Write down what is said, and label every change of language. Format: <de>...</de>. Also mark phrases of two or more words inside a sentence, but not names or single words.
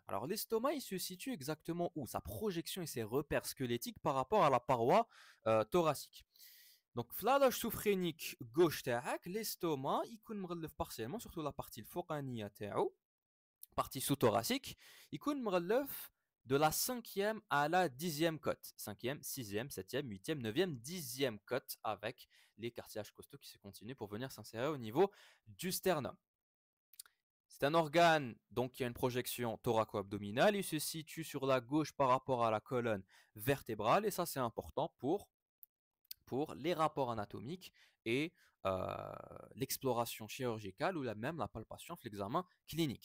<fr>Alors l'estomac, il se situe exactement où? Sa projection et ses repères squelettiques par rapport à la paroi thoracique. Donc, la loge sous-phrénique gauche l'estomac, il est partiellement, surtout la partie focania, partie sous-thoracique, il est de la 5e à la 10e côte. 5e, 6e, 7e, 8e, 9e, 10e côte avec les cartilages costaux qui se continuent pour venir s'insérer au niveau du sternum. C'est un organe donc qui a une projection thoraco-abdominale. Il se situe sur la gauche par rapport à la colonne vertébrale et ça c'est important pour les rapports anatomiques et l'exploration chirurgicale ou même la palpation, l'examen clinique.</fr>